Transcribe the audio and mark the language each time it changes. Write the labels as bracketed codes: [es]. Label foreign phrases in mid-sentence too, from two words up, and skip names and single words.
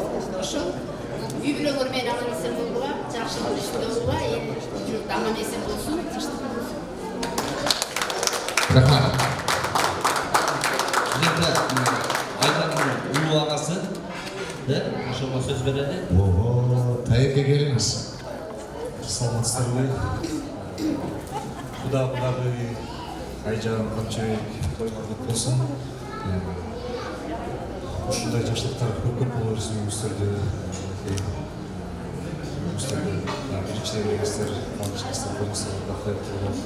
[ky] Ошол үй бүлөңөр менен аман эсен болуңар, жакшы жүрүштө болуңар, эл журт аман эсен болсун. Рахмат. [kk] Айжанның улуу агасы, ошого сөз береді. Тайекке келіңіз. [ky] Саламатсыздарбы? Кудагы Айжан, Камчыбек тойлар көп болсун. Ушундай жакшылыктар көп боло берсин өңүздөрдө. Биринчиден элеңиздер, кубанычыңыздар болсо, бакыт болуңуздар.